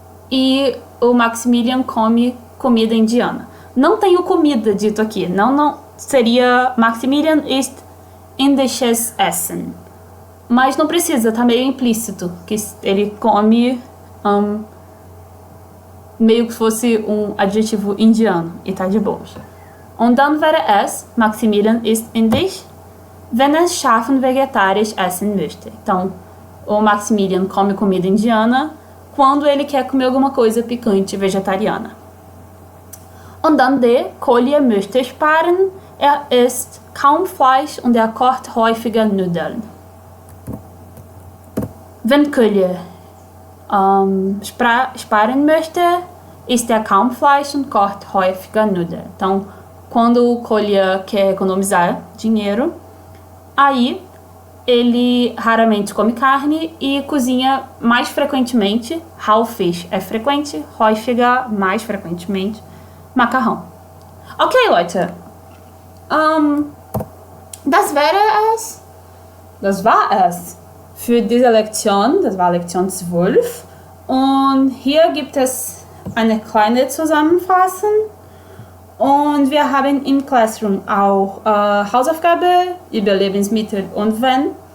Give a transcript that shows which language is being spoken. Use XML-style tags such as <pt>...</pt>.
<pt>E o Maximilian come comida indiana. Não tenho comida dito aqui. Não.</pt> <de>Seria Maximilian ist indisches Essen.</de> <pt>Mas não precisa, tá meio implícito. Que ele come meio que fosse um adjetivo indiano. E tá de boas.</pt> <de>Und dann wäre es, Maximilian ist indisch, wenn es scharfen vegetarisch essen möchte.</de> <pt>Então, o Maximilian come comida indiana quando ele quer comer alguma coisa picante vegetariana.</pt> <de>Und dann D, Kolja möchte sparen. Isst kaum Fleisch und kocht häufiger Nudeln. Wenn Kolja sparen möchte, isst kaum Fleisch und kocht häufiger Nudeln.</de> <pt>Então, quando o Kolja quer economizar dinheiro, aí ele raramente come carne e cozinha mais frequentemente. Häufig é frequente, häufiger mais frequentemente, macarrão.</pt> <de>Okay, Leute. Das war es für diese Lektion. Das war Lektion 12. Und hier gibt es eine kleine Zusammenfassung. Und wir haben im Classroom auch Hausaufgabe über Lebensmittel und wenn.</de>